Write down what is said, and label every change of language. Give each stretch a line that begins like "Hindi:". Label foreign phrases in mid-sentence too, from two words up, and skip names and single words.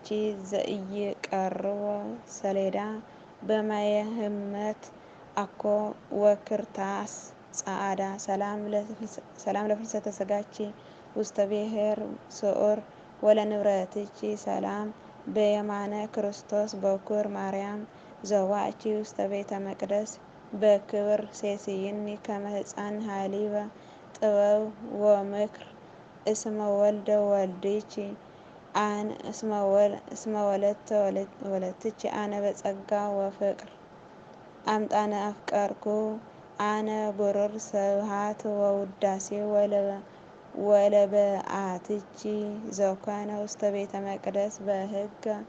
Geez: ዘኢይቀርቦ ሰሌዳ በማየ ህመት አኮ ወክርታስ ጸዓዳ ሰላም ለፍልሰተ ስጋቺ ውስተ ብሔር ስዑር ወለንብረትቺ ሰላም በየማነ ክርስቶስ በኩር ማርያም ዘዋእቺ ውስተ ቤተ መቅደስ በክብር ሴስይኒ ከመ ሕፃን ሃሊበ ጥበብ ወምክር እስመ ወልደ ወልድቺ እስመ ወለተ ወለትቺ አነ በጸጋ ወፍቅር አምጣነ አፍቀርኩ አነ ብሩር ስብሃት ወውዳሴ ወለበአትቺ ዘኮነ ውስተ ቤተ መቅደስ በሕገ